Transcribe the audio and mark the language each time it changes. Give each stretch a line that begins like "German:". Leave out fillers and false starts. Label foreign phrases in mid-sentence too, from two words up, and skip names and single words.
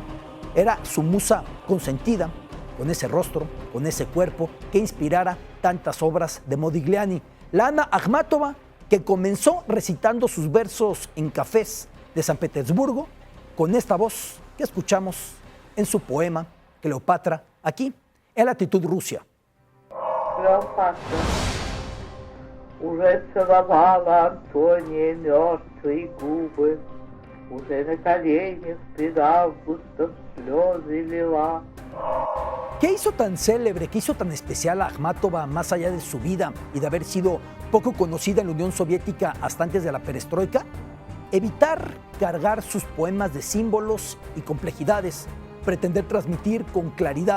Spanish: Era su musa consentida, con ese rostro, con ese cuerpo que inspirara tantas obras de Modigliani. La Anna Akhmatova, que comenzó recitando sus versos en cafés de San Petersburgo, con esta voz que escuchamos en su poema Cleopatra, aquí en La Actitud Rusia. Cleopatra,
Russian: уже целовала Антония мертвые губы, уже на коленях пред Августом слезы лила.
Spanish: ¿Qué hizo tan célebre, qué hizo tan especial a Akhmatova más allá de su vida y de haber sido poco conocida en la Unión Soviética hasta antes de la perestroika? Evitar cargar sus poemas de símbolos y complejidades, pretender transmitir con claridad.